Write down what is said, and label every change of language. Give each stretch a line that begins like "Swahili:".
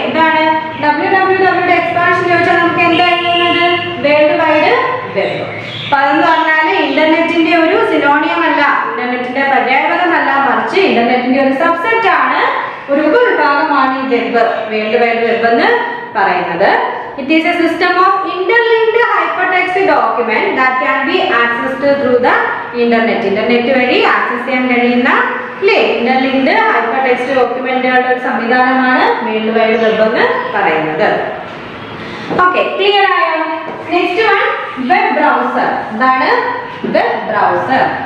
Malayalam: എന്താണ് www expansion ചോദിച്ചാൽ നമുക്ക് എന്തായിരുന്നത്? World wide web. അപ്പൊ അതെന്ന് പറഞ്ഞാല് ഇന്റർനെറ്റിന്റെ ഒരു സിനോണിയം അല്ല, ഇന്റർനെറ്റിന്റെ പര്യായപദമല്ല, മറിച്ച് ഇന്റർനെറ്റിന്റെ ഒരു സബ്സെറ്റ് ആണ്, ഒരു ഉപവിഭാഗമാണ് ഈ വെബ്, വേൾഡ് വൈഡ് വെബ് എന്ന് പറയുന്നത്.
English: It is a system of interlinked hypertext document that can be accessed through the internet.
Malayalam: Internet വഴി ആക്സസ് ചെയ്യാൻ കഴിയുന്ന ഇന്റർലിങ്ക്ഡ് ഹൈപ്പർടെക്സ്റ്റ് ഡോക്യുമെന്റുകളുടെ ഒരു സംവിധാനമാണ് വേൾഡ് വൈഡ് വെബ് എന്ന് പറയുന്നത്.
English: okay, clear
Malayalam: ആയോ?
English: Next one web browser.
Malayalam: എന്താണ് വെബ് ബ്രൗസർ?